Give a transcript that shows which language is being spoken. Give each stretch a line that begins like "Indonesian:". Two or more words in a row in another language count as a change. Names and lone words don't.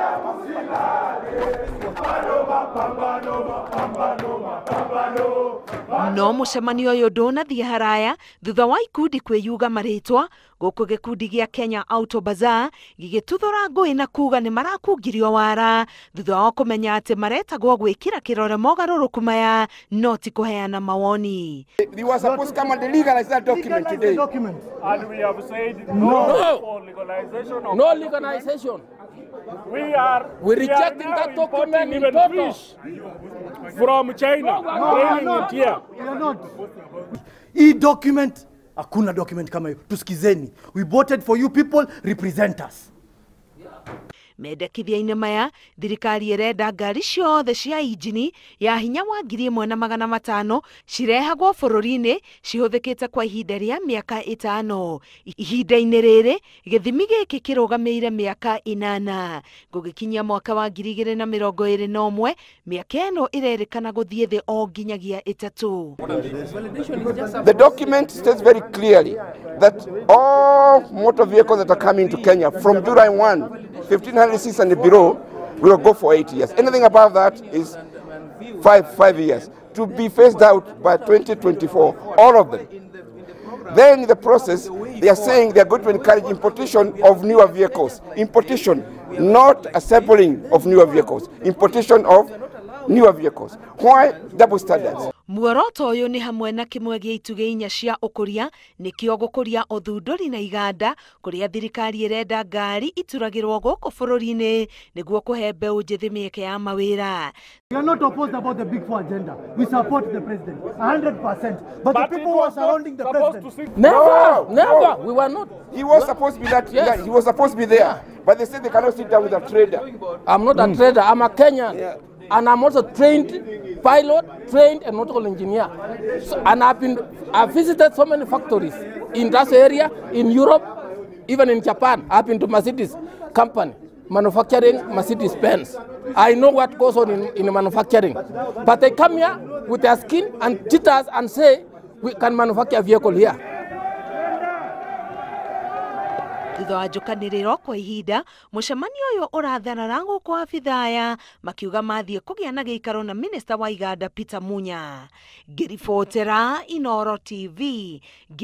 Kikuyu: No mucemanio uyu ndunathie haraya thutha wa ikundi kwiyuga maritwa guku gikundi gia Kenya Auto Bazaar gigituthura ngui na kuga ni marakungirio wara thutha wa kumenya ati maretagwo gwikira kirore mogaruruku maya no ti kuheana mawoni.
English: We were supposed to come and legalize that document today. And we have said no for legalization of no legalization. We're rejecting that document in total. From China. We are not.
Swahili: E-document, hakuna document kama hiyo. Tusikizeni.
English: We voted for you people, represent us.
Kikuyu: Mendekithia-ini maya thirikari irenda ngari ciothe cia injini ya hinya wa 1,500 cirehagwo bururi-ini cihuthikite kwa ihinda ria miaka 5. Ihinda-ini riri githimi giki kirugameire miaka 8 gugikinyia mwaka wa 2021 miaka ino irerikana guthie thi o nginyagia 3.
English: The document states very clearly that all motor vehicles that are coming to Kenya from July 1, 1506 and below will go for 8 years. Anything above that is 5 years. To be phased out by 2024, all of them. Then in the process, they are saying they are going to encourage importation of newer vehicles. Importation, not assembling of newer vehicles. Importation of newer vehicles. Why double standards?
Kikuyu: Muoroto uyu ni hamwe na kimwe gia ituge inya cia ukuria nikio gukuria uthunduri na iganda kuria thirikari irenda ngari ituragirwo guku bururi-ini niguo kuhe mbeu njithi mieke ya mawira.
English: We are not opposed about the Big Four agenda. We support the president 100%. But the people who are surrounding the president. Never. We were not. He was supposed to be that. Yes. He was supposed to be there, but they said they cannot sit down with a trader. I'm not a trader. I'm a Kenyan. Yeah. And I'm also trained pilot, trained and nautical engineer. So, and I've visited so many factories in that area, in Europe, even in Japan. I've been to Mercedes company, manufacturing Mercedes-Benz. I know what goes on in manufacturing. But they come here with their skin and cheat us and say, we can manufacture a vehicle here.
Kikuyu: Thutha wa njukaniriro kwa ihinda mucemanio uyu uratharara guku abithaya makiuga mathie kugia na giikaro na minister wa iganda Peter Munya. Ngiribotera Inooro TV.